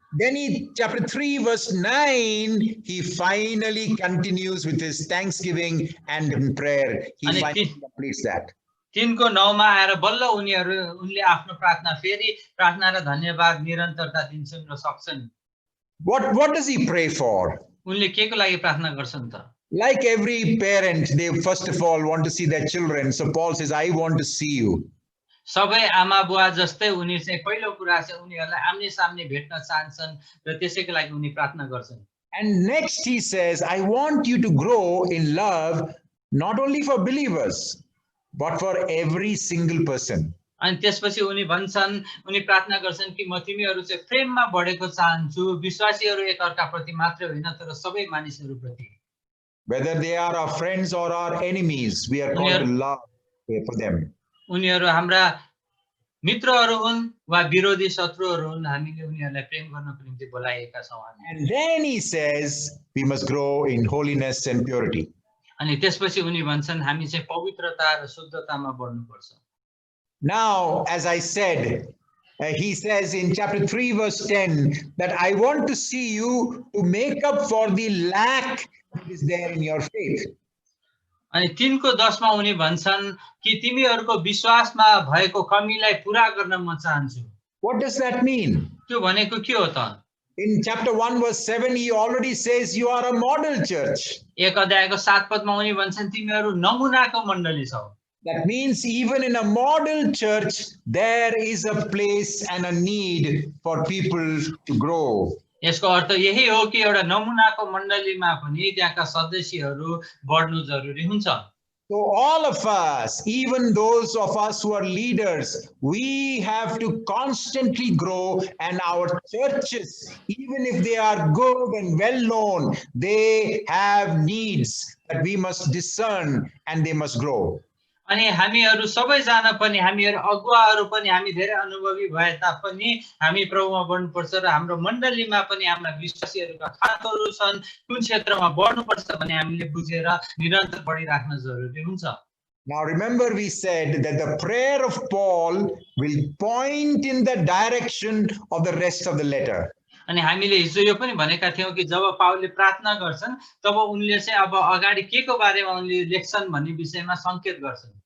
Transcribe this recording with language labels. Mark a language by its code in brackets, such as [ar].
[en] Then in chapter 3 verse 9, he finally continues with his thanksgiving and prayer. He finally completes that. [ne] 3 को 9 मा आएर बल्ल उनले आफ्नो प्रार्थना फेरि प्रार्थना र धन्यवाद निरन्तरता दिन्छन् र सक्छन्। [en] What does he pray for? [ne] उनले के को लागि प्रार्थना गर्छन् त? [en] Like every parent, they first of all want to see their children. So Paul says, I want to see you. [ne] सबै आमा बुवा जस्तै उनी चाहिँ पहिलो कुरा चाहिँ उनीहरुलाई आम्ने सामने भेट्न चाहन्छन् र त्यसैको लागि उनी प्रार्थना गर्छन्। [en] And next he says, I want you to grow in love not only for believers but for every single person. [ne] अनि त्यसपछि उनी भन्छन् उनी प्रार्थना गर्छन् कि म तिमीहरु चाहिँ प्रेममा बढेको चाहन्छु विश्वासीहरु एकअर्काप्रति मात्र होइन तर सबै मानिसहरुप्रति। [en] Whether they are our friends or our enemies, we are called to love for them. [ne] उनीहरु हाम्रा मित्रहरु हुन् वा विरोधी शत्रुहरु हुन् हामीले उनीहरुलाई प्रेम गर्नको निम्ति बोलाएका छौं हामी। [en] And then he says we must grow in holiness and purity. [ne] अनि त्यसपछि उनी भन्छन् हामी चाहिँ पवित्रता र शुद्धतामा बढ्नुपर्छ। [en] Now, as I said, he says in chapter 3 verse 10 that I want to see you to make up for the lack that is there in your faith. [ne] अनि 3 को 10 मा उनी भन्छन् कि तिमीहरुको विश्वासमा भएको कमीलाई पूरा गर्न म चाहन्छु। [en] What does that mean? [ne] त्यो भनेको के हो त? [en] In chapter 1 verse 7 he already says you are a model church. [ne] 1 अध्यायको 7 पदमा उनी भन्छन् तिमीहरु नमुनाको मण्डली छौ। [en] That means even in a model church there is a place and a need for people to grow. [ne] यसको अर्थ यही हो कि एउटा नमुनाको मण्डलीमा पनि त्यहाँका सदस्यहरू बढ्नु जरुरी हुन्छ। [en] So all of us, even those of us who are leaders, we have to constantly grow, and our churches, even if they are good and well known, they have needs that we must discern and they must grow. [ne] अनि हामीहरु सबैजना पनि हामीहरु अगुवाहरु पनि हामी धेरै अनुभवी भए तापनि हामी प्रभुमा बढ्नुपर्छ र हाम्रो मण्डलीमा पनि हाम्रा विश्वासीहरुका खातहरु छन् कुन क्षेत्रमा बढ्नुपर्छ भन्ने हामीले बुझेर निरन्तर बढिराख्न जरुरी हुन्छ। [en] Now remember, we said that the prayer of Paul will point in the direction of the rest of the letter. [ne] अनि हामीले हिजो यो पनि भनेका थियौं कि जब पावलले प्रार्थना गर्छन् तब उनले चाहिँ अब अगाडि के को बारेमा उनले लेख्छन् भन्ने विषयमा संकेत गर्छन्।